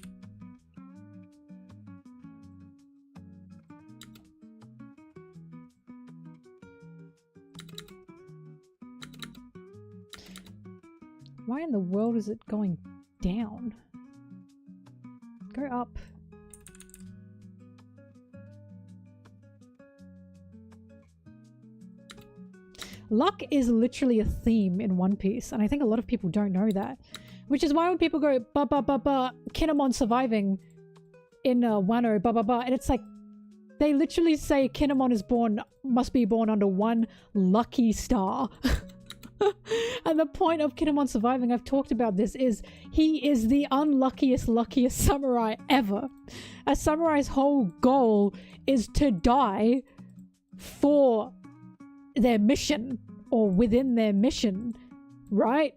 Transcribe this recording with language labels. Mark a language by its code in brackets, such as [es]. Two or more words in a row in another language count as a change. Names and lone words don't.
[en] Why in the world is it going down? Go up. Luck is literally a theme in One Piece, and I think a lot of people don't know that. Which is why when people go ba ba ba ba, Kinemon surviving in Wano ba ba ba, and it's like they literally say Kinemon is must be born under one lucky star. And the point of Kinemon surviving, I've talked about this, is he is the luckiest samurai ever. A samurai's whole goal is to die for their mission, or within their mission, right?